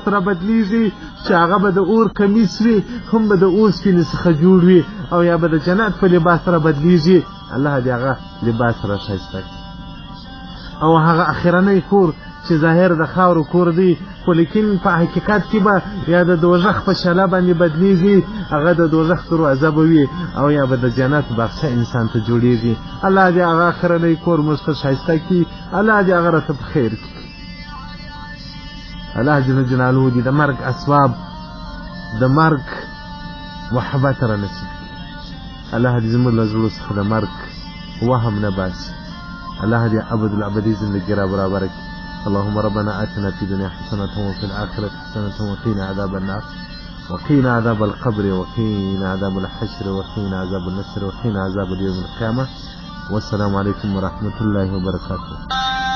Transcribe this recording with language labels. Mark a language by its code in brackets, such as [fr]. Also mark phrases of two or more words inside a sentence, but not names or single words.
[ps] را بدلیږي چې هغه به د اور کمیس وي هم به د اوسپنې څخه جوړ وي او یا به د جنت په لباس را بدلیږي الله دې هغه لباس را ښایسته کړي او هغه اخرنی کور چې ظاهر د خاورو کور دی خو لیکن په حقیقت کې به یا د دوزخ په شله باندې بدلیږي هغه د دوزخ دروازه به وي او یا به د جنت باغچه انسان ته جوړیږي الله دې هغه اخرنی کور موږ ته ښایسته کړي الله دې هغه راته په خیر کړي [ar] الله جل جلاله [ps] دې د مرګ اسباب د مرګ محبت را نصیب کړي الله دې زموږ له زړو څخه د مرګ وهم نه باسي الله دې ابد الابدي زندگی را برابر کړي [ar] اللهم ربنا آتنا في الدنيا حسنة وفي الآخرة حسنة وقنا عذاب النار وقنا عذاب القبر وقنا عذاب الحشر وقنا عذاب النسر وقنا عذاب اليوم القيامة والسلام عليكم ورحمة الله وبركاته